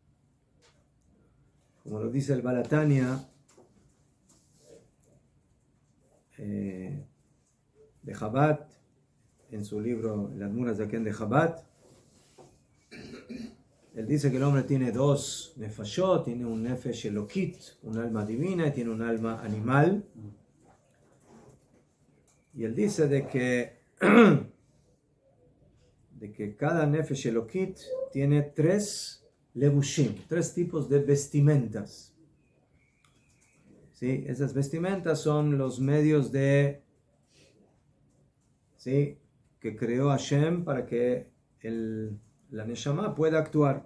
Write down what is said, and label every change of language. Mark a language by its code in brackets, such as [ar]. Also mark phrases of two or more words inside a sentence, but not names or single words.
[es] Como lo dice el Baal HaTanya de Chabad, en su libro Las Muras de Aken de Chabad, él dice que el hombre tiene dos nefashot, tiene un [he] נפש אלוקית, [es] un alma divina, y tiene un alma animal. Y él dice de que cada [he] נפש אלוקית [es] tiene tres levushim, tres tipos de vestimentas. ¿Sí? Esas vestimentas son los medios de, ¿sí?, que creó Hashem para que la Neshama pueda actuar.